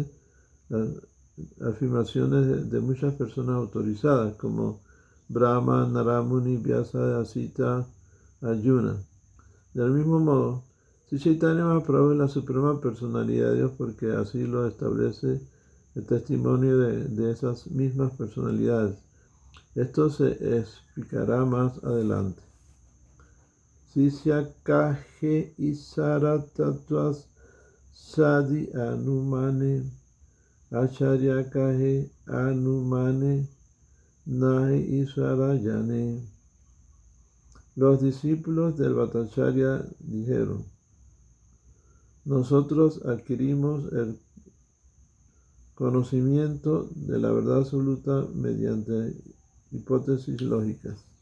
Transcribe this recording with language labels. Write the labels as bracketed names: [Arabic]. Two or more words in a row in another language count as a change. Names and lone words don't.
[Spanish] Las afirmaciones de muchas personas autorizadas como Brahma, Narada Muni, Vyasa, Asita, Arjuna. Del mismo modo, Sri Chaitanya Mahaprabhu es la Suprema Personalidad de Dios porque así lo establece el testimonio de esas mismas personalidades. Esto se explicará más adelante. [Bangla] শিষ্য কহে ঈশ্বর তত্ত্ব সাধি অনুমানে আচার্য কহে অনুমানে নহে ঈশ্বর জ্ঞানে. [Spanish] Los discípulos del Bhattacharya dijeron: nosotros adquirimos el conocimiento de la verdad absoluta mediante hipótesis lógicas.